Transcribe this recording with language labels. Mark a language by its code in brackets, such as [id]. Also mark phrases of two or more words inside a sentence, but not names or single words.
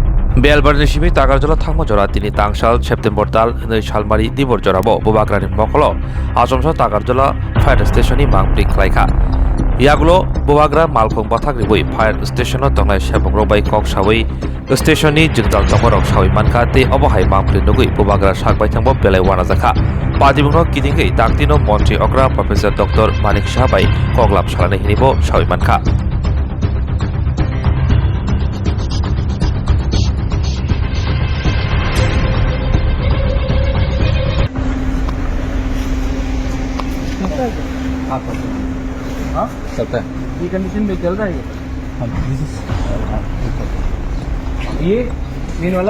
[brx] बेलबारनि सिबि तागारजला थांमो जरा दिनै तांसाल सेप्टेम्बर दाल नै सालमारि दिबर जराबो बुबाग्रानि मखलो आसमसा तागारजला फायर स्टेशननि मांप्रि खलायखा यागुलो बुबाग्रा मालखं बाथाग्रि बै फायर स्टेशनआव तंनाय सेबग्रो बै कक सावै स्टेशननि जिंजाल तमरक सावै मानखा ते अबहाय मांप्रि नुगै बुबाग्रा सागबाय थांबो बेलाय वाना जाखा पादिबुनो किदिंगै तांतिनो मन्त्रि अग्रा प्रोफेसर डॉक्टर मानिक शाह बै कगलाम सालानै हिनिबो सावै मानखा [hi] हाँ चलता है। ये कंडीशन में चल रहा है ये मेन वाला